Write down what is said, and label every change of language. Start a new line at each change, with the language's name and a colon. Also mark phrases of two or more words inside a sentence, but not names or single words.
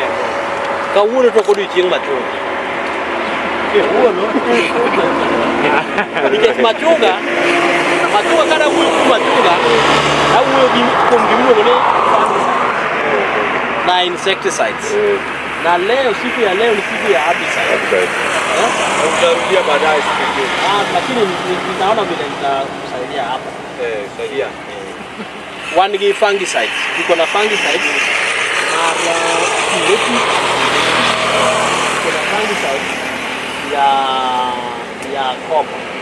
Luo (Kenya and Tanzania): kawuono to kodi chieng' machunga nikech machunga kada wuoyo kuom machunga awuoyo kuom gimiluongo ni na insecticides.
Swahili: Na leo siku ya leo ni siku ya herbicide. Utarudia baadaye siku nyingine. Lakini ninaona vile nitakusaidia hapo. Saidia.
Luo (Kenya and Tanzania): One gi fungicides.
Swahili: Tuko na fungicides mara kileti. Kuna fungicides ya copper.